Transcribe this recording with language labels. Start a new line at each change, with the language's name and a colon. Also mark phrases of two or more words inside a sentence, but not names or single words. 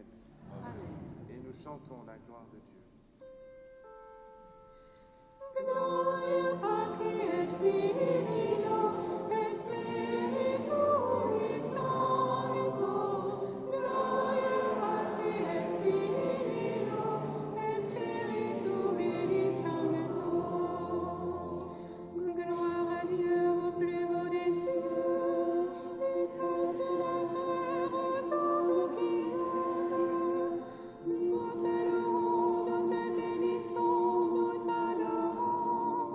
French: Amen. Et nous chantons la gloire de Dieu.
Latin: Gloria Patri et Filio et Spiritui Sancto. Gloria Patri et Filio et Spiritui Sancto.
French: Gloire à Dieu au plus haut des cieux et paix sur la terre aux hommes qui l'aiment. Nous t'adorons, nous te bénissons, nous t'adorons.